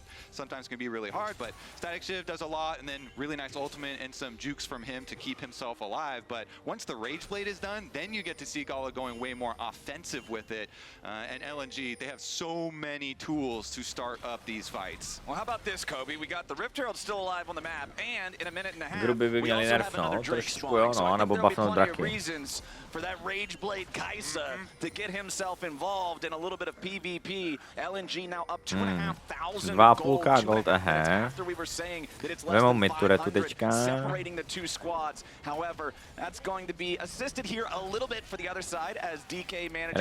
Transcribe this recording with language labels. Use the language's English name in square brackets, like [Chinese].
[English] Sometimes can be really hard, but Static Shiv does a lot, and then really nice ultimate and some jukes from him to keep himself alive. But once the Rage Blade is done, then you get to see Gala going way more offensive with it. And LNG, they have so many tools to start up these fights. Well, how about this, Kobe? We got the Rift Herald still alive on the map, and in a minute and a half, [Czech] Gruby by měli nerfnout, trošku jo, no, nebo buffnout draky. [English] For that Rage Blade Kai'Sa to get himself involved in a little bit of PvP. LNG now up 2,500 gold ahead. [Czech] Vemou mid turetu teďka. [English] Separating the two squads. However, that's going to be assisted here a little bit for the other side as DK manages.